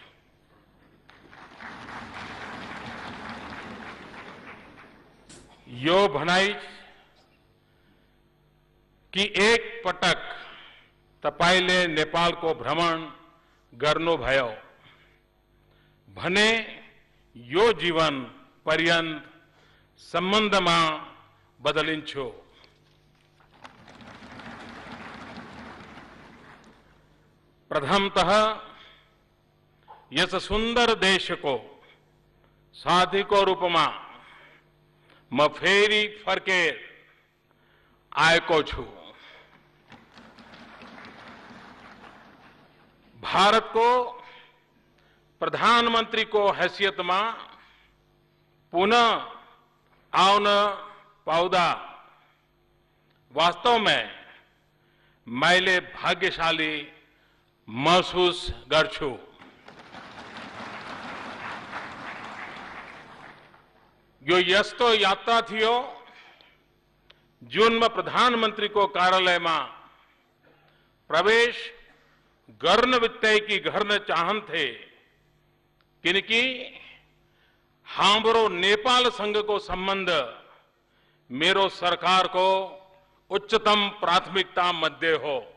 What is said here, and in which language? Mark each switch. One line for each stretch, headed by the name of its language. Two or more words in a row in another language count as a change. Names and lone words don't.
Nepali: यो भनाई कि एक पटक तपाईले नेपालको भ्रमण गर्नुभयो भने यो जीवन पर्यन्त सम्बन्धमा बदलिन्छ। प्रथमतः यस सुंदर देश को साथी को रूप में म फेरि फर्केर आएको छु। भारत को प्रधानमंत्री को हैसियत में पुनः आउन पाउँदा वास्तव में मैले भाग्यशाली महसूस गर्छु। यो यस्तो यात्रा थियो जुन में प्रधानमंत्री को कार्यालय में प्रवेश गर्न बित्तिकै गर्न चाहन्थे, किनकि हाम्रो नेपाल सँगको सम्बन्ध मेरो सरकार को उच्चतम प्राथमिकता मध्ये हो।